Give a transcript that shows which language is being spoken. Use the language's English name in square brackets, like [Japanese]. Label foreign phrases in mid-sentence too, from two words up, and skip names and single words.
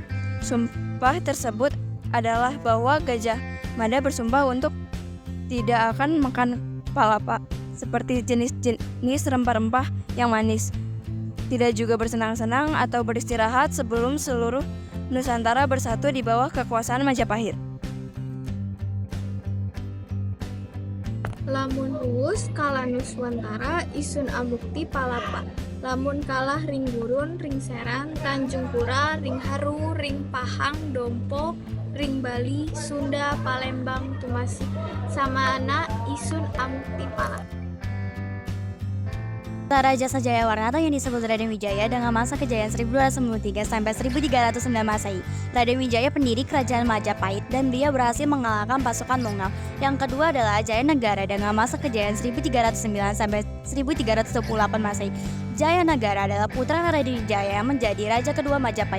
[Indonesian] Sumpah tersebut adalah bahwa Gajah Mada bersumpah untuk tidak akan makan palapa seperti jenis-jenis rempah-rempah yang manis, tidak juga bersenang-senang atau beristirahat sebelum seluruh Nusantara bersatu di bawah kekuasaan Majapahit. [Kawi] Lamun ruwus kalah Nuswantara isun abukti palapa. Lamun kalah ring gurun, ring serang, Tanjung Pura, ring haru, ring pahang, dompo, ring Bali, Sunda, Palembang, Tumasik, Samana, isun amukti palapa. [Indonesian] Raja Sajayawarna yang disebut Raden Wijaya dengan masa kejayaan 1293 sampai 1309 Masehi. Raden Wijaya pendiri kerajaan Majapahit dan dia berhasil mengalahkan pasukan Mongol. Yang kedua adalah Jayanagara dengan masa kejayaan 1309 sampai 1328 Masehi. Jayanagara adalah putra Raden Wijaya yang menjadi raja kedua Majapahit.